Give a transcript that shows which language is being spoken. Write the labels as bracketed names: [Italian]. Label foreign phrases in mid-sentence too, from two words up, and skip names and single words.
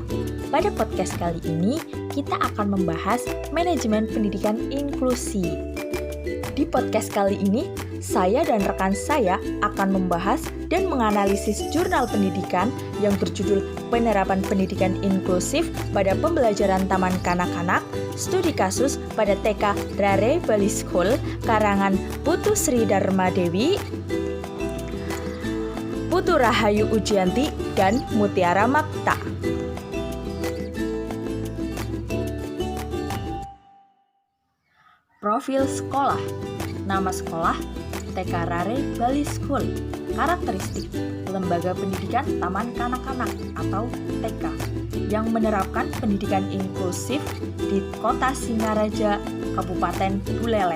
[Indonesian] Pada podcast kali ini kita akan membahas manajemen pendidikan inklusi. Di podcast kali ini saya dan rekan saya akan membahas dan menganalisis jurnal pendidikan yang berjudul Penerapan Pendidikan Inklusif pada Pembelajaran Taman Kanak-kanak, Studi Kasus pada TK Rare Bali School, karangan Putu Sri Dharma Dewi, Putu Rahayu Ujianti, dan Mutiara Makta. Profil sekolah. Nama sekolah TK Rare Bali School. Karakteristik Lembaga Pendidikan Taman Kanak-kanak atau TK yang menerapkan pendidikan inklusif di Kota Singaraja, Kabupaten Buleleng.